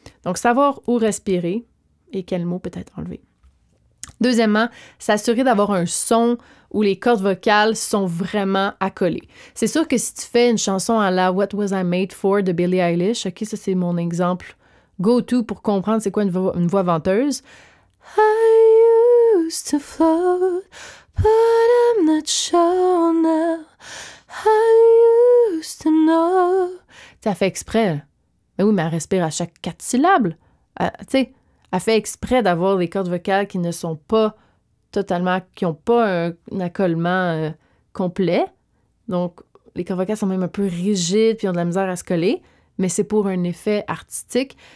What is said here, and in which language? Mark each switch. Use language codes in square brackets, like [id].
[fr] Donc, savoir où respirer et quel mot peut-être enlever. Deuxièmement, s'assurer d'avoir un son où les cordes vocales sont vraiment accolées. C'est sûr que si tu fais une chanson à la What Was I Made For de Billie Eilish, OK, ça c'est mon exemple go-to pour comprendre c'est quoi une voix venteuse. [en] I used to float, but I'm not sure now. I used to know. [fr] Ça fait exprès. Mais oui, mais elle respire à chaque 4 syllabes. Tu sais, elle fait exprès d'avoir des cordes vocales qui ne sont pas totalement, qui n'ont pas un accolement complet. Donc, les cordes vocales sont même un peu rigides puis ont de la misère à se coller, mais c'est pour un effet artistique.